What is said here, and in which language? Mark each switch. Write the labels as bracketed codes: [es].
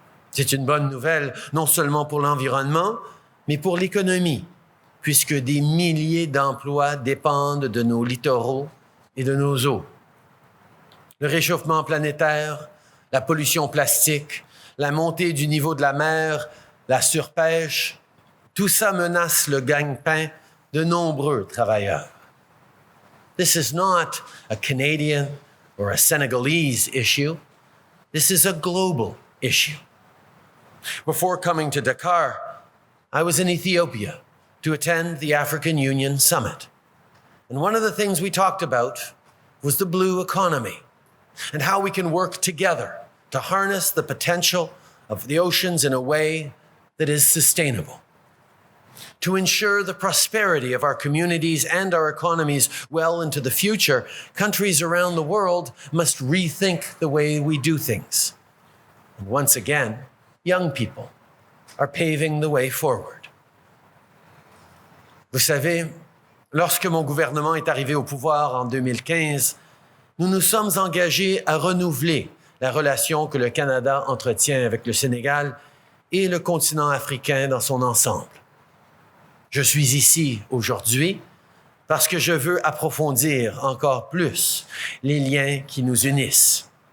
[fr] C'est une bonne nouvelle, non seulement pour l'environnement, mais pour l'économie, puisque des milliers d'emplois dépendent de nos littoraux et de nos eaux. Le réchauffement planétaire, la pollution plastique, la montée du niveau de la mer, la surpêche, tout ça menace le gagne-pain de nombreux travailleurs. [en] This is not a Canadian or a Senegalese issue. This is a global issue. Before coming to Dakar, I was in Ethiopia to attend the African Union Summit. And one of the things we talked about was the blue economy and how we can work together to harness the potential of the oceans in a way that is sustainable. To ensure the prosperity of our communities and our economies well into the future, countries around the world must rethink the way we do things. And once again, young people are paving the way forward. [fr] Vous savez, lorsque mon gouvernement est arrivé au pouvoir en 2015, nous nous sommes engagés à renouveler la relation que le Canada entretient avec le Sénégal et le continent africain dans son ensemble. Je suis ici aujourd'hui parce que je veux approfondir encore plus les liens qui nous unissent.